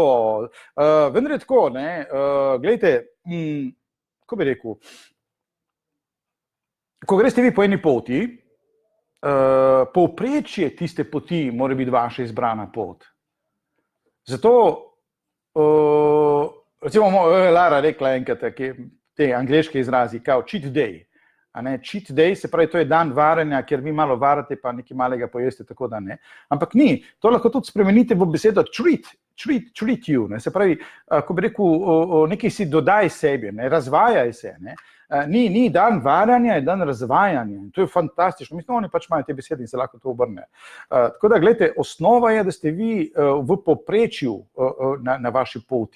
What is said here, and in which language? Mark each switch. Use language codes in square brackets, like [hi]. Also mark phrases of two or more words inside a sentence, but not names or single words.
[sl] Vendar je tako, gledajte, ko bi rekel, ko greste vi po eni poti, povprečje tiste poti mora biti vaša izbrana pot. Zato, recimo, Lara rekla enkrat, te angleške izrazi, kao [en] cheat day. Cheat day, [sl] se pravi, to je dan varanja, ker vi malo varate, pa nekaj malega pojeste, tako da ne. Ampak ni, to lahko tudi spremenite v besedo [en] treat you, [sl] se pravi, ko bi rekel, nekaj si dodaj sebi, razvajaj se, Ni dan varanja, je dan razvajanja. To je fantastično. Mislim, oni pač imajo te besede in se lahko to obrne. Tako da, gledajte, osnova je, da ste vi v povprečju na vaši poti.